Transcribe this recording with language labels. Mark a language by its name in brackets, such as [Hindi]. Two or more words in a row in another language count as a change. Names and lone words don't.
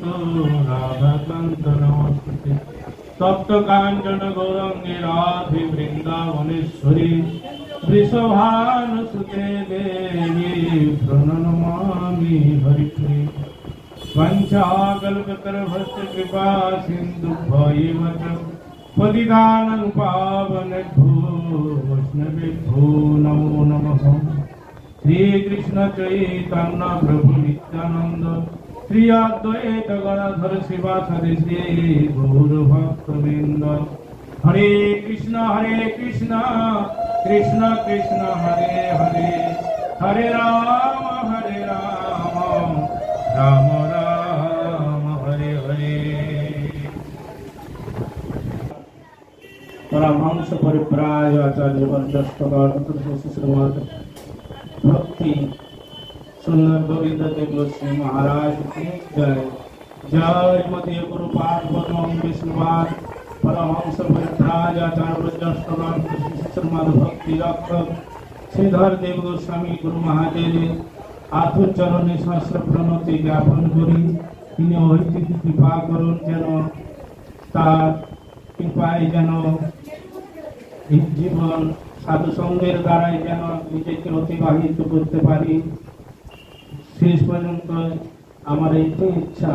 [Sanskrit] राधाकांत नमस्ते तप्त कांचन गौरंगे राधे वृंदावनेश्वरी वृषभानुसुते देवी प्रणमामि हरिप्रिये पंचाकल्पतरुभ्यश्च कृपा सिन्धुभ्यैव च पतितानां पावनेभ्यो वैष्णवेभ्यो नमो नमः। श्रीकृष्ण चैतन्य प्रभु नित्यानंद श्री अद्वैत गदाधर शिवासादि श्री गौरभक्तवृंद हरे कृष्ण कृष्ण कृष्ण हरे हरे हरे राम राम राम हरे हरे। परमहंस परिव्राज आचार्य श्रीमद भक्ति सुंदर गोविंद देव गोस्वामी महाराज की जय। [Bangla] জয় মধ্য গুরুপাদ পদ্ম বিষ্ণুপাদ পরমহংস পরিব্রাজ আচার্য শ্রীমদ ভক্তি রক্ষক শ্রীধর দেব গোস্বামী গুরু মহাদেব আতুর চরণে সহস্র প্রণতি জ্ঞাপন করী তিনি ঐতিহ্য কৃপা করুন যেন তার কৃপায় যেন জীবন সাধু সঙ্গের দ্বারাই যেন নিজেকে অতিবাহিত করতে পারি। শেষ পর্যন্ত আমার এইটাই ইচ্ছা।